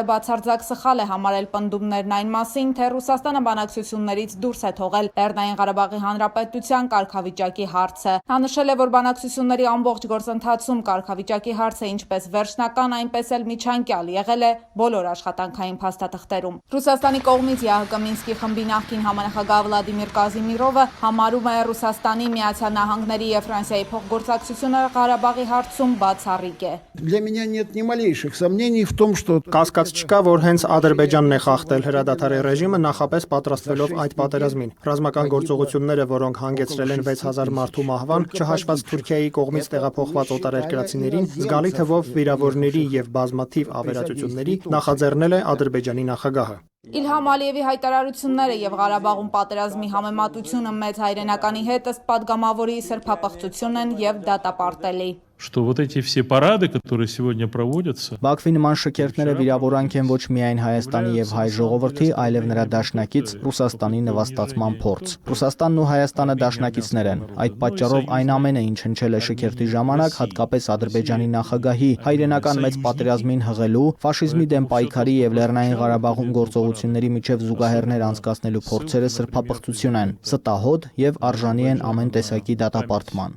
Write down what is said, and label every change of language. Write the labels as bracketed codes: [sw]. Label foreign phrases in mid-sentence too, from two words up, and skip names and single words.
[hy] բացարձակ սխալ է համարել պնդումներն այն մասին, թե Ռուսաստանը բանակցություններից դուրս է թողել Լեռնային Ղարաբաղի Հանրապետության կարգավիճակի հարցը։ Նա նշել է, որ բանակցությունների ամբողջ գործընթացում կարգավիճակի հարցը ինչպես վերջնական, այնպես էլ միջանկյալ եղել է բոլոր աշխատանքային փաստաթղթերում։ Ռուսաստանի կողմից ԵԱՀԿ Մինսկի խմբի նախկին համանախագահ Վլադիմիր Կազիմիրովը համարում է Ռուսաստանի, Միացյալ Նահանգների եւ Ֆրանսիայի փոխգործակցությունը Ղարաբաղի հարցում բացառիկ է։ [ru] Для меня нет ни малейших сомнений в том, что [hy] Կասկած չկա, որ հենց Ադրբեջանն է խախտել հրադադարի ռեժիմը նախապես պատրաստվելով այդ պատերազմին։ Ռազմական գործողությունները, որոնք հանգեցրել են 6000 մարդու մահվան, չհաշված Թուրքիայի կողմից տեղափոխված օտարերկրացիներին, զգալի թվով վիրավորների եւ բազմաթիվ ավերածությունների նախաձեռնել է Ադրբեջանի նախագահը։ Իլհամ Ալիևի հայտարարությունները եւ Ղարաբաղում պատերազմի համեմատությունը մեծ հայրենականի հետ ըստ падգամավորի սրբապղծություն են եւ դատապարտելի։ [ru] что вот эти все парады, которые сегодня проводятся, [hy] Բաքվի նման շքերթները վիրավորանք են ոչ միայն Հայաստանի եւ հայ ժողովրդի, այլև նրա դաշնակից Ռուսաստանի նվաստացման փորձ։ Ռուսաստանն ու Հայաստանը դաշնակիցներ են։ Այդ պատճառով այն ամենը, ինչ հնչել է շքերթի ժամանակ, հատկապես Ադրբեջանի նախագահի հայրենական մեծ պատերազմին հղելու, ֆաշիզմի դեմ պայքարի եւ Լեռնային Ղարաբաղում գործողությունների միջև զուգահեռներ անցկացնելու փորձերը սրբապղծություն են, ստահոդ եւ արժանի են ամեն տեսակի դատապարտման։